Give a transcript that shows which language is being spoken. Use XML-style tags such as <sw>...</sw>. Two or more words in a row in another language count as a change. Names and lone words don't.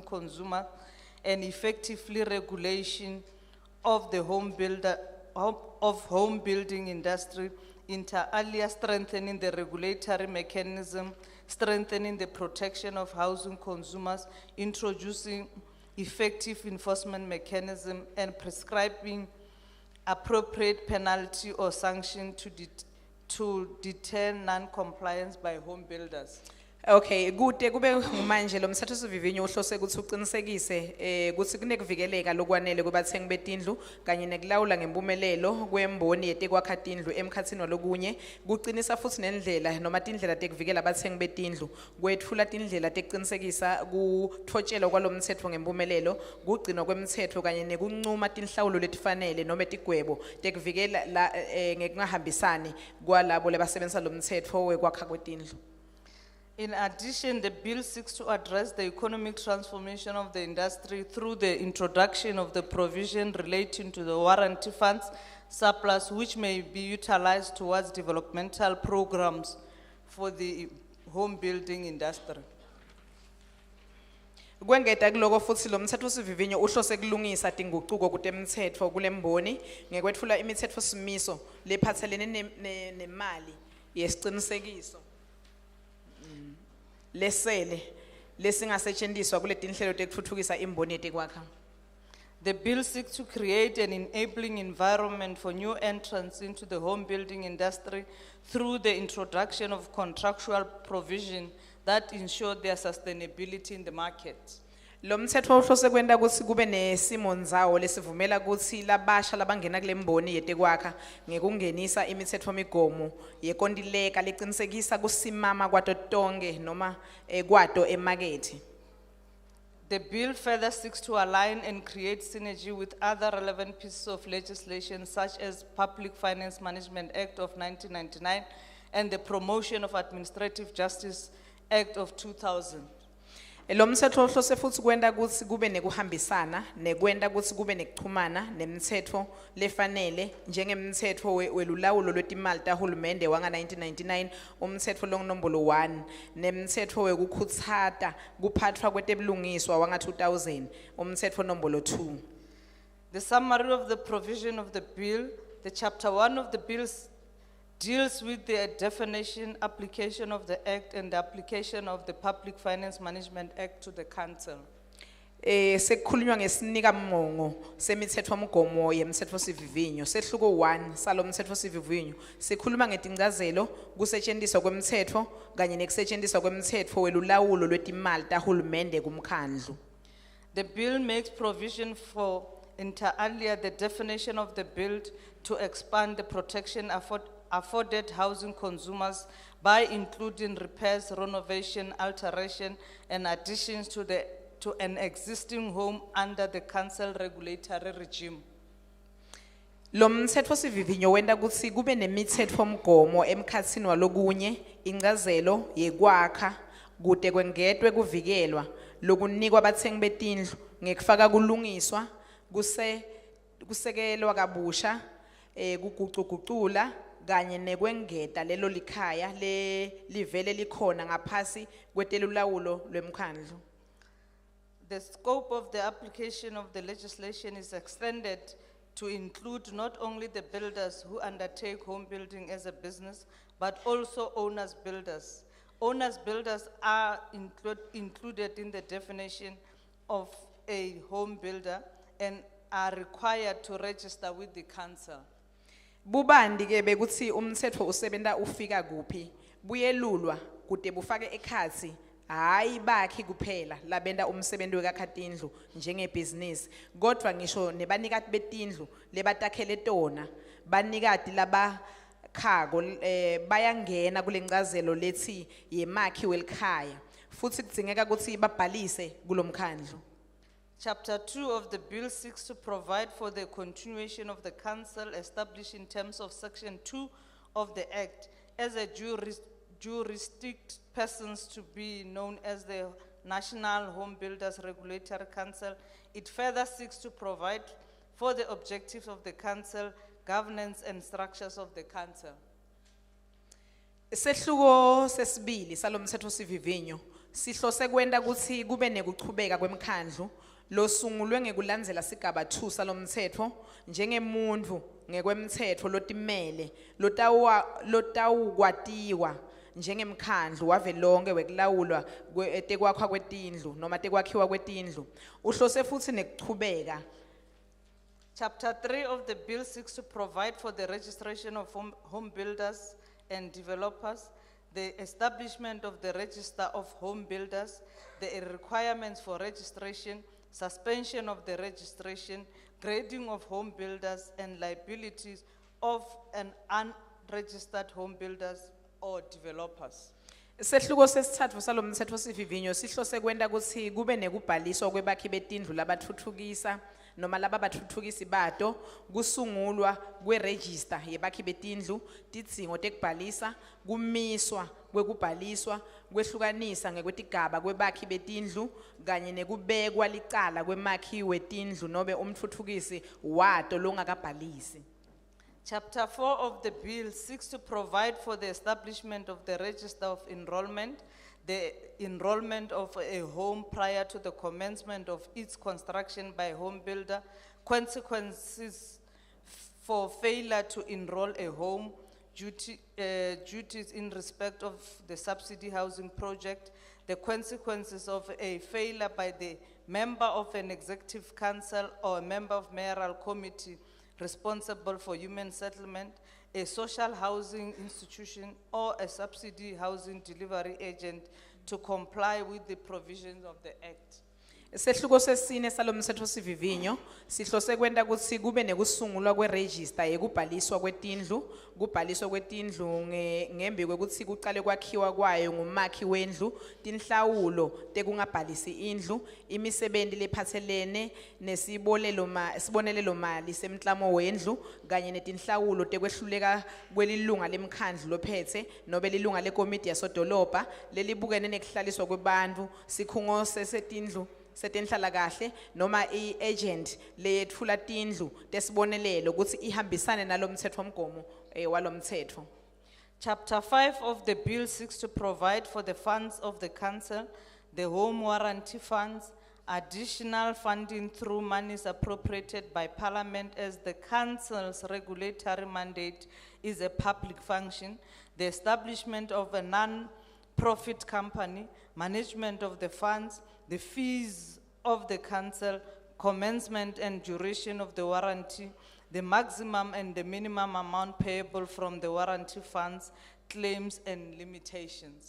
<en>consumer and effectively regulation of the home building industry,</en> <la>inter alia</la> <en>strengthening the regulatory mechanism, strengthening the protection of housing consumers, introducing effective enforcement mechanism, and prescribing appropriate penalty or sanction to deter non-compliance by home builders.</en> <ss>Okay, kude kube manje lo mthetho sivivinyo uhlose ukuthi uqinisekise ukuthi kunekuvikeleka lokwanele kubathengi betindlu kanye nekulawula ngempumelelo kwemboni yetekwakha tindlu emkhatsini walokunye kuqinisa futhi nendlela noma tindlela tekuvikela abathengi betindlu kwethula tindlela tekuqinisekisa kuthotshelwa kwalo mthetho ngempumelelo kugcinwa kwemthetho kanye nekuncuma tinhlawulo letifanele noma tigwebo tekuvikela ngekungahambisani kwalabo lebasebenzisa lo mthetho wekwakha kwetindlu.</ss> <en>In addition, the bill seeks to address the economic transformation of the industry through the introduction of the provision relating to the warranty funds surplus, which may be utilized towards developmental programs for the home building industry.</en> <ss>Kwengeta kuloko futhi lo mthetho sivivinyo uhlose kulungisa tinguquko kutemthetho kulemboni ngekwetfula imithetho simiso lephathelene nemali yesiqinisekiso lesele lesingasetshenziswa kule tinhlelo tekutfutfukisa imboni yetekwakha.</ss> <en>The bill seeks to create an enabling environment for new entrants into the home building industry through the introduction of contractual provision that ensure their sustainability in the market.</en> <ss>Lo mthetho uhlose kwenda kutsi kube nesimo ndzawo lesivumela kutsi labasha labangena kule mboni yetekwakha ngekungenisa imithetho migomo yekontileka lecinisekisa kusimama kwato tonke noma kwato emakethe.</ss> <en>The bill further seeks to align and create synergy with other relevant pieces of legislation such as Public Finance Management Act of 1999 and the Promotion of Administrative Justice Act of 2000.</en> <ss>Lo mthetho uhlose futhi kwenda kutsi kube nekuhambisana nekwenda kutsi kube nekuchumana nemithetho lefanele njengemthetho welulawulo lwetimali tahulumende wanga 1999 umthetho nombolo 1 nemthetho wekukhutsata kuphathwa kwetebulungiswa wanga 2000 umthetho nombolo 2.</ss> <en>The summary of the provision of the bill, the chapter 1 of the bills deals with the definition, application of the Act and the application of the Public Finance Management Act to the Council.</en> <ss>Sekukhulunywa ngesinika mongo semithetho mgomo yemthetho sivivinyo sehluko 1 salo mthetho sivivinyo sikhuluma ngetingcazelo kusetshenziswa kwemthetho kanye nekusetshenziswa kwemthetho welulawulo lwetimali tahulumende kumkhandlu.</ss> <en>The bill makes provision for</en> <la>inter alia</la> <en>the definition of the bill to expand the protection afforded housing consumers by including repairs, renovation, alteration, and additions to an existing home under the council regulatory regime.</en> <ss>Lo mthetho sivivinyo wenda kutsi kube nemithetho mgomo emkhatsini walokunye ingcazelo yekwakha kude kwengetwe kuvikelwa lokunikwa abathengi betindlu ngekufaka kulungiswa kusekelwa kabusha kuguquguqula kanye nekwengeta lelo likhaya livele likhona ngaphasi kwetelulawulo lwemkhandlu.</ss> <en>The scope of the application of the legislation is extended to include not only the builders who undertake home building as a business, but also owners builders. Owners builders are included in the definition of a home builder and are required to register with the council.</en> <ss>Bubandi ke bekuthi umthetho usebenta ufika kuphi buyelulwa kude bufake ekhatsi hayi bakhi kuphela labenda umsebenzi wekakhatindlu njengebusiness kodwa ngisho nebanikati betindlu lebatakhele tona banikati labakhako bayangena kulencazelo lethi yemakhi welikhaya futhi kudzingeka ukuthi babhalise kulomkhandlu.</ss> <en>Chapter 2 of the bill seeks to provide for the continuation of the council established in terms of section 2 of the act as a jurisdict persons to be known as the National Home Builders Regulatory Council. It further seeks to provide for the objectives of the council, governance and structures of the council.</en> <ss>Sehluko sesibili salomthetho sivivinyo sihlose kwenda ukuthi kube nekuchubeka kwemkhandlu losungulwe ngekulandzela sigaba 2 salomthetho njengemuntu ngekwemthetho lotimele lotawukwatiwa njengemkhandlu wavelonke wekulawulwa tekwakhiwa kwetindlu noma tekwakhiwa kwetindlu uhlose futhi nekuchubeka.</ss> <en>Chapter 3 of the bill seeks to provide for the registration of home builders and developers, the establishment of the register of home builders, the requirements for registration, suspension of the registration, grading of home builders and liabilities of an unregistered home builders or developers.</en> <ss>Sehluko sesithathu salomthetho sivivinyo sihlose kwenda ukuthi kube nekubhaliswa kwebakhi betindlu labathuthukisa noma laba bathuthukisi bato kusungulwa kweregister yebakhi betindlu tidzingo tekubhalisa kumiswa kwekubhaliswa kwehlukanisa ngekwetigaba kwebakhi betindlu kanye nekubekwa licala kwemakhi wetindlu nobe umthuthukisi wato longakabhalisi.</ss> <en>Chapter 4 of the bill seeks to provide for the establishment of the register of enrollment, the enrollment of a home prior to the commencement of its construction by home builder, consequences for failure to enroll a home, duties in respect of the subsidy housing project, the consequences of a failure by the member of an executive council or a member of mayoral committee responsible for human settlement, a social housing institution or a subsidy housing delivery agent to comply with the provisions of the act.</en> <ss>Sehluko sesine salomthetho sivivinyo sihlose kwenda ukuthi kube nekusungulwa kweregister yekubhaliswa kwetindlu kubhaliswa kwetindlu ngembi kwekuthi kuqale kwakhiwa kwayo ngumakhi wendlu tinhlawulo tekungabhalisi indlu imisebenti lephathelene nesibonelelo mali semklamo wendlu kanye netinhlawulo tekwehluleka kwelilunga lemkhandlu lophethe nobe lilunga lekomiti yasodolobha lelibukene nekuhlaliswa kwebantu sikhungo sesetindlu setenhlala kahle noma i-agent leyetfula tindlu tesibonelelo ukuthi ihambisane nalomthethomgomo walomthetho.</ss> <en>Chapter 5 of the bill seeks to provide for the funds of the council, the home warranty funds, additional funding through monies appropriated by parliament as the council's regulatory mandate is a public function, the establishment of a non-profit company, management of the funds, the fees of the council, commencement and duration of the warranty, the maximum and the minimum amount payable from the warranty funds, claims and limitations.</en>